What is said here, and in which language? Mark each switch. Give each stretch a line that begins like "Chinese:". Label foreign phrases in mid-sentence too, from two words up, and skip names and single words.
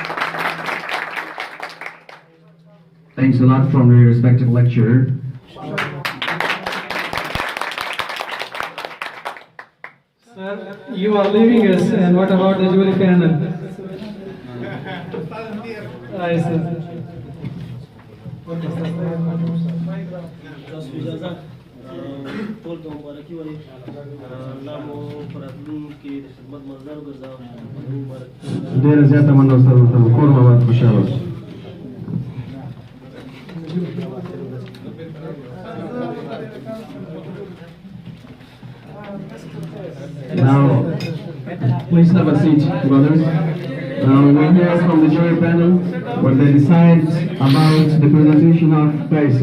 English: Thanks a lot from your respective lecturer. Sir, you are leaving us, and what about the jury panel? Aye, sir.
Pashto: ډېره زیاته مننه استاد محترم کور مو آباد خوشحاله اوسئ.
English: Now, please have a seat, brothers. We hear from the jury panel what they decide about the presentation of Qais.